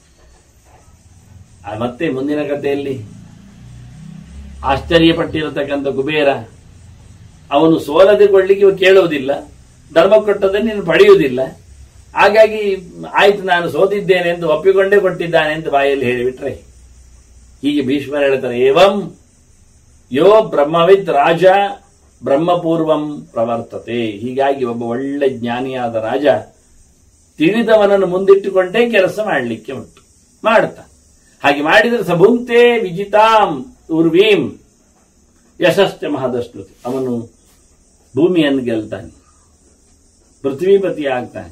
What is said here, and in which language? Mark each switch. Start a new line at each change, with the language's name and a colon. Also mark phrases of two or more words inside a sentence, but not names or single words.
Kannada: ಮತ್ತೆ ಮುಂದಿನ ಕಥೆಯಲ್ಲಿ ಆಶ್ಚರ್ಯಪಟ್ಟಿರತಕ್ಕಂಥ ಕುಬೇರ, ಅವನು ಸೋಲದೆ ಕೊಡ್ಲಿಕ್ಕೆ ಕೇಳುವುದಿಲ್ಲ, ಧರ್ಮ ಕೊಟ್ಟದನ್ನು ನೀನು ಪಡೆಯುವುದಿಲ್ಲ. ಹಾಗಾಗಿ ಆಯ್ತು, ನಾನು ಸೋತಿದ್ದೇನೆ ಎಂದು ಒಪ್ಪಿಕೊಂಡೇ ಕೊಟ್ಟಿದ್ದಾನೆ ಅಂತ ಬಾಯಲ್ಲಿ ಹೇಳಿಬಿಟ್ರೆ. ಹೀಗೆ ಭೀಷ್ಮರು ಹೇಳ್ತಾರೆ,
Sanskrit: ಏವಂ ಯೋ ಬ್ರಹ್ಮವಿದ್ ರಾಜ ಬ್ರಹ್ಮಪೂರ್ವಂ ಪ್ರವರ್ತತೆ.
Kannada: ಹೀಗಾಗಿ ಒಬ್ಬ ಒಳ್ಳೆ ಜ್ಞಾನಿಯಾದ ರಾಜ ತಿಳಿದವನನ್ನು ಮುಂದಿಟ್ಟುಕೊಂಡೇ ಕೆಲಸ ಮಾಡಲಿಕ್ಕೆ ಉಂಟು, ಮಾಡ್ತಾ. ಹಾಗೆ ಮಾಡಿದರೆ
Sanskrit: ಸಭುಂಕ್ತೆ ವಿಜಿತಾಂ ಉರ್ವೀಂ ಯಶಶ್ಚ ಮಹದಶ್ನುತಿ.
Kannada: ಅವನು ಭೂಮಿಯನ್ನು ಗೆಲ್ತಾನೆ, ಪೃಥ್ವೀಪತಿ ಆಗ್ತಾನೆ.